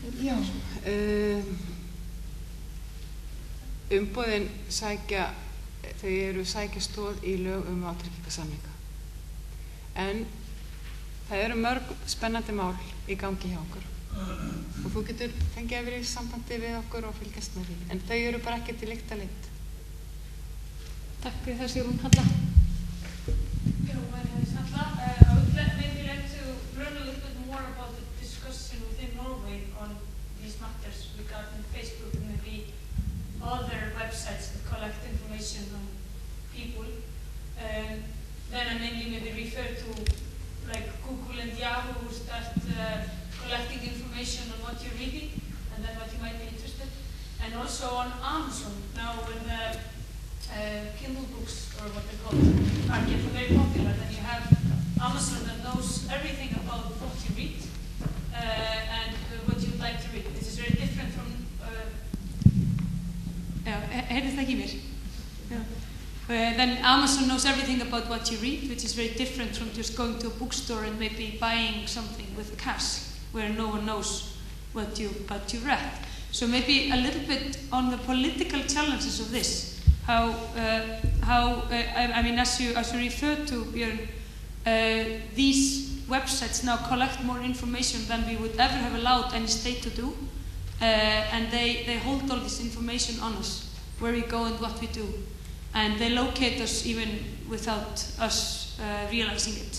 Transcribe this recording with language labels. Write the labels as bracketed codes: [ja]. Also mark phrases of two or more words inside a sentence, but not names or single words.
[is] Já, umboðin sækja, þau eru sækja stoð í lög vátryggingasamninga. En það eru mörg spennandi mál í gangi hjá okkur. Og þú getur fengið að vera í sambandi við okkur og fylgjast með því. En þau eru bara ekki til lykta leitt. Takk fyrir það, Sigrún. Halla. [en] My name is Halla. I would maybe like to learn a little bit more about the discussion within Norway on these matters regarding Facebook and maybe other websites that collect information on people. Then I mainly maybe refer to like Google and Yahoo who start collecting information on what you're reading and then what you might be interested. And also on Amazon now when the Kindle books or what they're called are getting very popular, then you have Amazon that knows everything about what you read and what you'd like to read. This is very different from... [is] heyrðist það ekki í mér? Já. [en] Then Amazon knows everything about what you read, which is very different from just going to a bookstore and maybe buying something with cash, where no one knows what you read. So maybe a little bit on the political challenges of this. How I mean, as you referred to, Björn, these websites now collect more information than we would ever have allowed any state to do, and they hold all this information on us, where we go and what we do, and they locate us even without us realizing it.